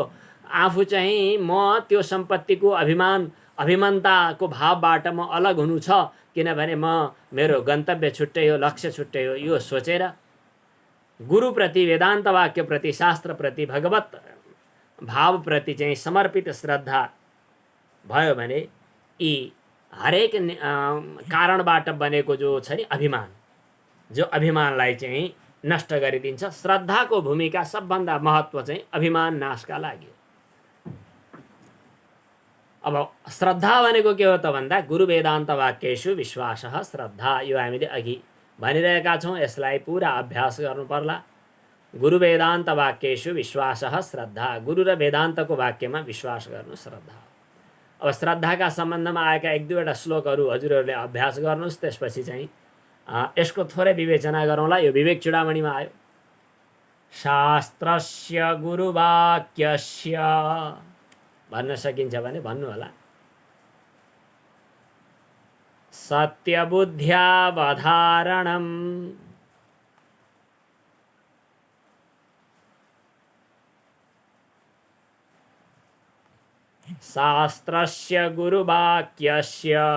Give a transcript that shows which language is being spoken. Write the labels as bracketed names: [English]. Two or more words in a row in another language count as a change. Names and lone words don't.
[Nepali] आफू चाहिँ म त्यो सम्पत्तिको अभिमानताको भावबाट म अलग हुनु छ, किनभने मेरो गन्तव्य छुट्टै हो, लक्ष्य छुट्टै हो, यो सोचेर गुरुप्रति, वेदान्त वाक्यप्रति, शास्त्रप्रति, भगवत भावप्रति चाहिँ समर्पित श्रद्धा भयो भने यी हरेक कारणबाट बनेको जो छ नि अभिमान, जो अभिमानलाई चाहिँ नष्ट गरिदिन्छ। श्रद्धाको भूमिका सबभन्दा महत्त्व चाहिँ अभिमान नाशका लागि। अब श्रद्धा भनेको के हो त भन्दा [Sanskrit] गुरु वेदान्त वाक्येषु विश्वासः श्रद्धा। [Nepali] यो हामीले अघि भनिरहेका छौँ, यसलाई पुरा अभ्यास गर्नु पर्ला। [Sanskrit] गुरु वेदान्त वाक्येषु विश्वासः श्रद्धा, [Nepali] गुरु र वेदान्तको वाक्यमा विश्वास गर्नु श्रद्धा। अब श्रद्धाका सम्बन्धमा आएका एक दुईवटा श्लोकहरू हजुरहरूले अभ्यास गर्नुहोस्, त्यसपछि चाहिँ यसको थोरै विवेचना गरौँला। यो विवेक चूडामणिमा आयो। [Sanskrit] शास्त्रस्य गुरुवाक्यस्य [Nepali] भन्न सकिन्छ भने भन्नु होला। [Sanskrit] सत्यबुद्ध्यावधारणम् शास्त्रस्य गुरुवाक्यस्य